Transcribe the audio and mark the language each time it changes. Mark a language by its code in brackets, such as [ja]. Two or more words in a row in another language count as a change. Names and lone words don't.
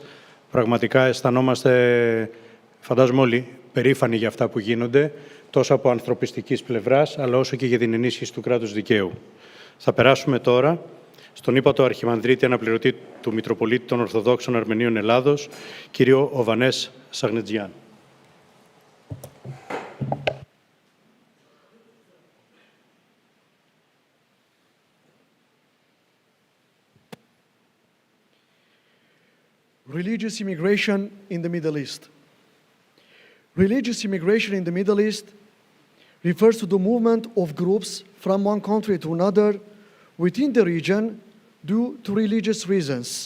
[el] Πραγματικά αισθανόμαστε, φαντάζομαι όλοι, περήφανοι για αυτά που γίνονται, τόσο από ανθρωπιστικής πλευράς, αλλά όσο και για την ενίσχυση του κράτους δικαίου. Θα περάσουμε τώρα στον ύπατο Αρχιμανδρίτη Αναπληρωτή του Μητροπολίτη των Ορθοδόξων Αρμενίων Ελλάδος, κύριο Οβανές Σαγνετζιάν. [en] Religious immigration in the Middle East. Religious immigration in the Middle East refers to the movement of groups from one country to another within the region due to religious reasons.